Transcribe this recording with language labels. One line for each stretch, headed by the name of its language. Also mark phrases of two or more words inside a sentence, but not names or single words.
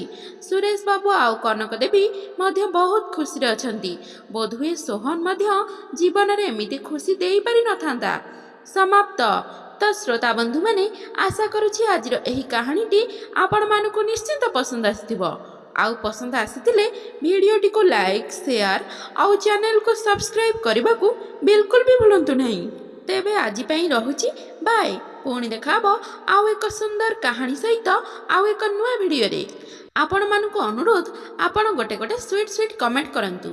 Odia: ସୁରେଶ ବାବୁ ଆଉ କନକ ଦେବୀ ମଧ୍ୟ ବହୁତ ଖୁସି ରେ ଅଛନ୍ତି। ବୋଧୁଏ ସୋହନ ମଧ୍ୟ ଜୀବନ ରେ ଏମିତି ଖୁସି ଦେଇ ପାରି ନଥାନ୍ତା। ସମାପ୍ତ। ତ ଶ୍ରୋତା ବନ୍ଧୁ ମାନେ ଆଶା କରୁଛି ଆଜିର ଏହି କାହାଣୀଟି ଆପଣ ମାନଙ୍କୁ ନିଶ୍ଚିତ ପସନ୍ଦ ଆସିଥିବ। ଆଉ ପସନ୍ଦ ଆସିଥିଲେ ଭିଡ଼ିଓଟିକୁ
English: like share
Odia: ଆଉ ଚ୍ୟାନେଲକୁ ସବସ୍କ୍ରାଇବ୍ କରିବାକୁ ବିଲକୁଲ ବି ଭୁଲନ୍ତୁ ନାହିଁ। ତେବେ ଆଜି ପାଇଁ ରହୁଛି ବାଏ। ପୁଣି ଦେଖାହବ ଆଉ ଏକ ସୁନ୍ଦର କାହାଣୀ ସହିତ ଆଉ ଏକ ନୂଆ ଭିଡ଼ିଓରେ। ଆପଣମାନଙ୍କୁ ଅନୁରୋଧ ଆପଣ ଗୋଟେ
English: sweet comment
Odia: କରନ୍ତୁ।